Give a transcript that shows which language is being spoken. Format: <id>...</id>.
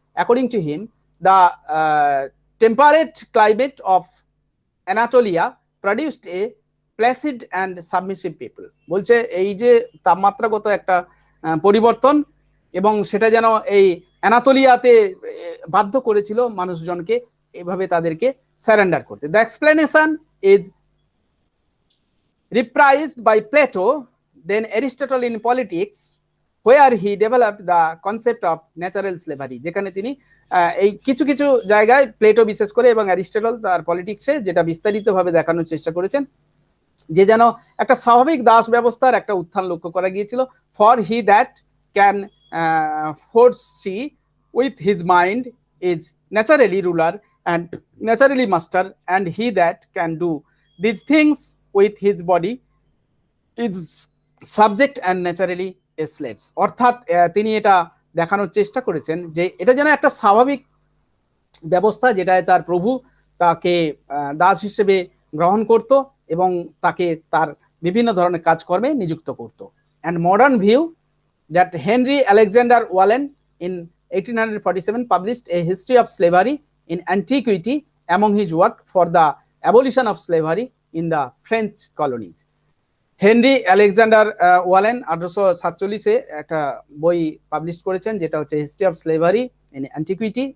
<en>According to him, the temperate climate of Anatolia produced a placid and submissive people.</en> <bn>বলছে এই যে তাপমাত্রাগত একটা পরিবর্তন, এবং সেটা যেন এই অ্যানাতোলিয়াতে বাধ্য করেছিল মানুষজনকে এভাবে তাদেরকে সারেন্ডার করতে।</bn> <en>The explanation is reprised by Plato, then Aristotle in Politics, where he developed the concept of natural slavery,</en> <bn>যেখানে তিনি এই কিছু কিছু জায়গায় প্লেটো বিশেষ করে এবং অ্যারিস্টটল তার পলিটিক্সে যেটা বিস্তারিতভাবে দেখানোর চেষ্টা করেছেন যে যেন একটা স্বাভাবিক দাস ব্যবস্থার একটা উত্থান লক্ষ্য করা গিয়েছিল।</bn> <en>For he that can foresee with his mind is naturally ruler and naturally master, and he that can do these things with his body is subject and naturally a slaves.</en> <bn>অর্থাৎ তিনি এটা দেখানোর চেষ্টা করেছেন যে এটা যেন একটা স্বাভাবিক ব্যবস্থা যেটায় তার প্রভু তাকে দাস হিসেবে গ্রহণ করত এবং তাকে তার বিভিন্ন ধরনের কাজকর্মে নিযুক্ত করত।</bn> <en>and modern view that Henry Alexander Wallen in 1847 published a history of slavery in antiquity among his work for the abolition of slavery in the French colonies.</en> <bn>Henry Alexander ওয়ালেন 1847 একটা বই পাবলিশ করেছেন যেটা হচ্ছে history of slavery in antiquity.</bn>